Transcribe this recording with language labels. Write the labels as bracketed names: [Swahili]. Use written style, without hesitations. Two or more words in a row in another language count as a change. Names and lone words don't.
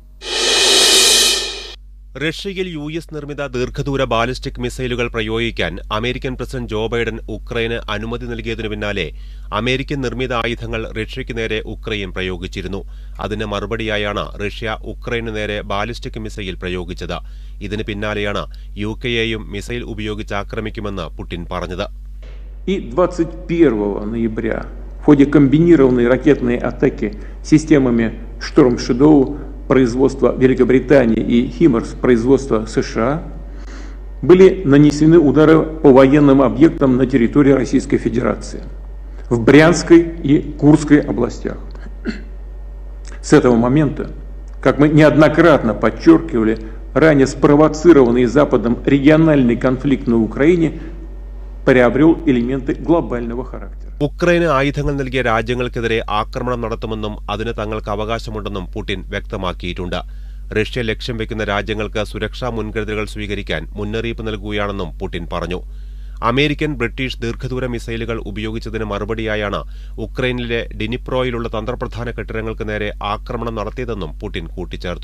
[Malayalam] റഷ്യയിൽ US നിർമ്മിത ദീർഘദൂര ബാലിസ്റ്റിക് മിസൈലുകൾ പ്രയോഗിക്കാൻ അമേരിക്കൻ പ്രസിഡന്റ് ജോ ബൈഡൻ ഉക്രൈന് അനുമതി നൽകിയതിനു പിന്നാലെ അമേരിക്കൻ നിർമ്മിത ആയുധങ്ങൾ റഷ്യയ്ക്ക് നേരെ ഉക്രൈൻ പ്രയോഗിച്ചിരുന്നു. അതിന് മറുപടിയായാണ് റഷ്യ ഉക്രൈന് നേരെ ബാലിസ്റ്റിക് മിസൈൽ പ്രയോഗിച്ചത്. ഇതിന് പിന്നാലെയാണ് UK-യെയും മിസൈൽ ഉപയോഗിച്ച് ആക്രമിക്കുമെന്ന് പുടിൻ പറഞ്ഞത്. [Russian] 21 ноября в ходе комбинированной ракетной атаки системами «Шторм Шедоу» производства Великобритании и «Химмерс» производства США были нанесены удары по военным объектам на территории Российской Федерации в Брянской и Курской областях. С этого момента, как мы неоднократно подчеркивали, ранее спровоцированный Западом региональный конфликт на Украине приобрел элементы глобального характера. [Malayalam] ഉക്രൈന് ആയുധങ്ങൾ നൽകിയ രാജ്യങ്ങൾക്കെതിരെ ആക്രമണം നടത്തുമെന്നും അതിന് തങ്ങൾക്ക് അവകാശമുണ്ടെന്നും പുടിൻ വ്യക്തമാക്കിയിട്ടുണ്ട്. റഷ്യ ലക്ഷ്യം വെക്കുന്ന രാജ്യങ്ങൾക്ക് സുരക്ഷാ മുൻകരുതലുകൾ സ്വീകരിക്കാൻ മുന്നറിയിപ്പ് നൽകുകയാണെന്നും പുടിൻ പറഞ്ഞു. അമേരിക്കൻ, ബ്രിട്ടീഷ് ദീർഘദൂര മിസൈലുകൾ ഉപയോഗിച്ചതിന് മറുപടിയായാണ് ഉക്രൈനിലെ ഡിനിപ്രോയിലുള്ള തന്ത്രപ്രധാന കെട്ടിടങ്ങൾക്ക് നേരെ ആക്രമണം നടത്തിയതെന്നും പുടിൻ കൂട്ടിച്ചേർത്തു.